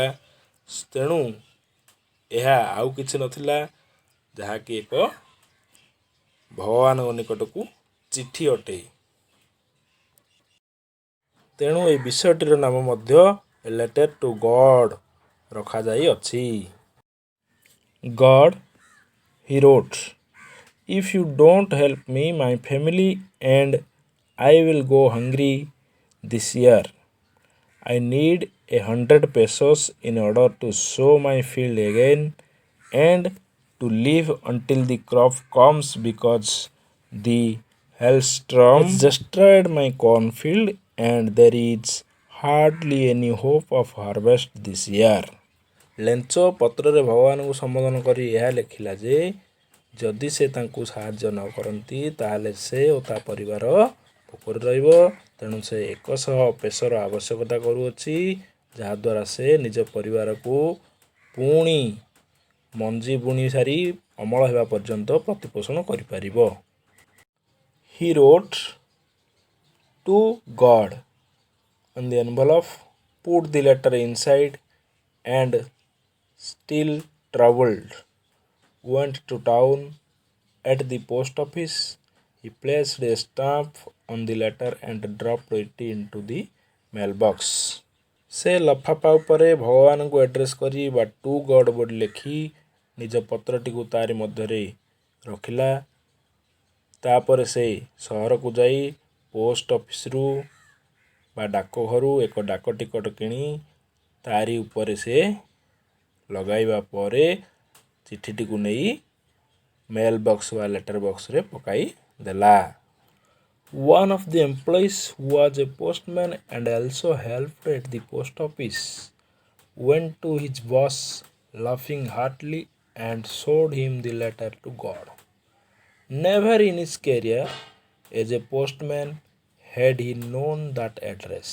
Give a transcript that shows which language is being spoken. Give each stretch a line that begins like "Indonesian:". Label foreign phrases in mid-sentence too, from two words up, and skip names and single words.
Odia: ତେଣୁ ଏହା ଆଉ କିଛି ନଥିଲା ଯାହାକି ଏକ ଭଗବାନଙ୍କ ନିକଟକୁ ଚିଠି ଅଟେ। ତେଣୁ ଏହି ବିଷୟଟିର ନାମ ମଧ୍ୟ ଏ ଲେଟର ଟୁ ଗଡ୍ ରଖାଯାଇଅଛି।
English: ଗଡ୍, he wrote, if you don't help me, my family and I will go hungry this year. I need 100 pesos in order to sow my field again and to live until the crop comes because the hailstorm has destroyed my cornfield and there is hardly any hope of harvest this year.
Odia: ଲେଞ୍ଚୋ ପତ୍ରରେ ଭଗବାନଙ୍କୁ ସମ୍ବୋଧନ କରି ଏହା ଲେଖିଲା ଯେ ଯଦି ସେ ତାଙ୍କୁ ସାହାଯ୍ୟ ନ କରନ୍ତି ତାହେଲେ ସେ ଓ ତା ପରିବାର ଭୋକରେ ରହିବ। ତେଣୁ ସେ 100 ପେସୋର ଆବଶ୍ୟକତା କରୁଅଛି ଯାହାଦ୍ୱାରା ସେ ନିଜ ପରିବାରକୁ ପୁଣି ମଞ୍ଜି ବୁଣି ସାରି ଅମଳ ହେବା ପର୍ଯ୍ୟନ୍ତ ପ୍ରତିପୋଷଣ କରିପାରିବ।
English: He wrote to God on the envelope, put the letter inside and still troubled went to town at the post office. He placed a stamp on the letter and dropped it into the mailbox.
Odia: ସେ ଲଫାପା ଉପରେ ଭଗବାନଙ୍କୁ ଆଡ୍ରେସ୍ କରି ବା
English: to God
Odia: ବୋଲି ଲେଖି ନିଜ ପତ୍ରଟିକୁ ତାରି ମଧ୍ୟରେ ରଖିଲା। ତାପରେ ସେ ସହରକୁ ଯାଇ ପୋଷ୍ଟ ଅଫିସରୁ ବା ଡାକଘରୁ ଏକ ଡାକ ଟିକଟ କିଣି ତାରି ଉପରେ ସେ ଲଗାଇବା ପରେ ଚିଠିଟିକୁ ନେଇ
English: mail box
Odia: ବା ଲେଟର ବକ୍ସରେ ପକାଇ ଦେଲା।
English: One of the employees who was a postman and also helped at the post office went to his boss laughing heartily and showed him the letter to God. Never in his career as a postman had he known that address.